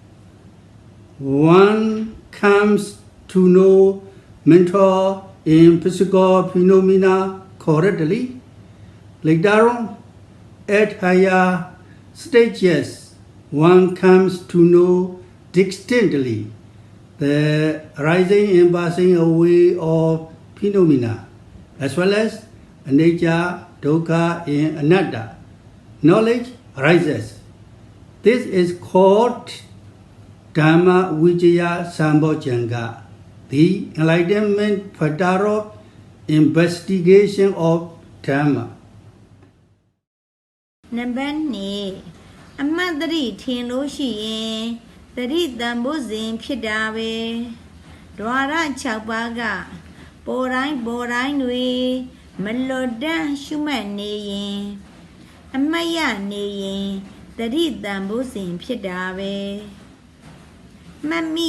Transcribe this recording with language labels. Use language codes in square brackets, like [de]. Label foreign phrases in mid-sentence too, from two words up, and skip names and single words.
[en] One comes to know mental and physical phenomena correctly. Later on, at higher stages, one comes to know distinctly the rising and passing away of phenomena, as well as anicca, dukkha, and anatta. Knowledge arises. This is called [pi] Dhamma Vijaya Sambojjhanga, [en] the enlightenment factor of investigation of Dhamma. [my] နံပါတ်2 အမတ်တရိထင်လို့ရှိရင်တရိတန်ဖို့စဉ်ဖြစ်တာပဲဒွါရ6ပါးကပေါ်တိုင်းတွေမလွတ် တမ်းရှုမှတ်နေရင်အမတ်ရနေရင်တရိတန်ဖို့စဉ်ဖြစ်တာပဲမမိ